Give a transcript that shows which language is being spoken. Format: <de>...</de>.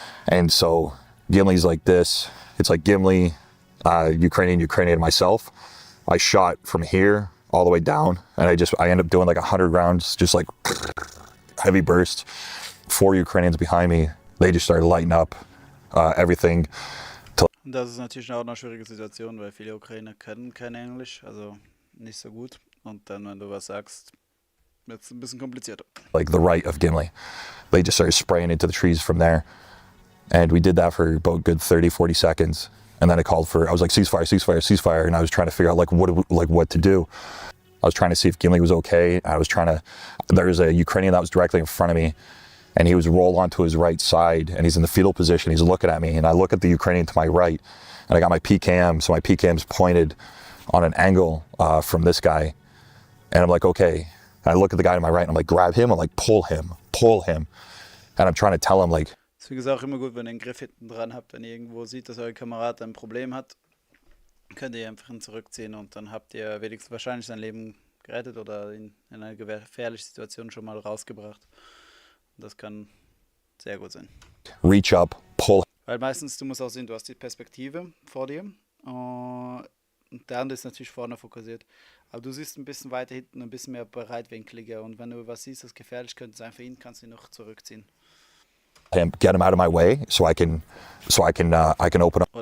<en>And so Gimli's like this. It's like Gimli, Ukrainian, and myself. I shot from here all the way down. And I ended up doing like 100 rounds, just like heavy bursts. 4 Ukrainians behind me, they just started lighting up everything.</en> <de>Das ist natürlich auch eine schwierige Situation, weil viele Ukrainer können kein Englisch, also nicht so gut. Und dann, wenn du was sagst, wird es ein bisschen komplizierter.</de> <en>Like the right of Gimli. They just started spraying into the trees from there. And we did that for about good 30-40 seconds. And then I was like, ceasefire. And I was trying to figure out what to do. I was trying to see if Gimli was okay. There was a Ukrainian that was directly in front of me, and he was rolled onto his right side, and he's in the fetal position. He's looking at me, and I look at the Ukrainian to my right, and I got my PKM, so my PKM's pointed on an angle from this guy. And I'm like, okay. And I look at the guy to my right, and I'm like, grab him. I'm like, pull him. And I'm trying to tell him, like...</en> <de>Deswegen ist es auch immer gut, wenn ihr einen Griff hinten dran habt, wenn ihr irgendwo seht, dass euer Kamerad ein Problem hat, könnt ihr einfach ihn zurückziehen und dann habt ihr wenigstens wahrscheinlich sein Leben gerettet oder in eine gefährliche Situation schon mal rausgebracht. Und das kann sehr gut sein.</de> <en>Reach up, pull.</en> <de>Weil meistens, du musst auch sehen, du hast die Perspektive vor dir und der andere ist natürlich vorne fokussiert. Aber du siehst ein bisschen weiter hinten, ein bisschen mehr breitwinkliger und wenn du was siehst, das gefährlich könnte sein für ihn, kannst du ihn noch zurückziehen.</de> <en>Get him out of my way so I can open up.</en>